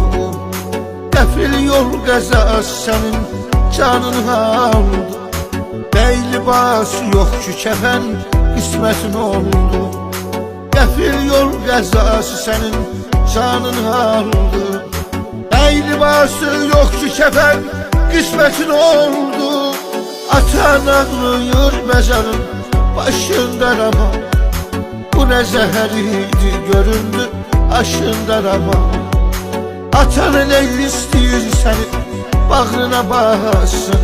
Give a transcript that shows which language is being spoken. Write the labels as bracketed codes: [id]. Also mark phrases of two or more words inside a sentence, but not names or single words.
[az] Qəfil yol qəzası sənin canını aldı. Bəy libası yox ki kəfən, qismətin oldu. Qəfil yol qəzası sənin canını aldı. Bəy libası yox ki kəfən, qismətin oldu. [tr] Atan ağlıyor mezarın başında ama bu ne zehirdi göründü aşında ama. Atan ne istiyor seni bağrına bassın.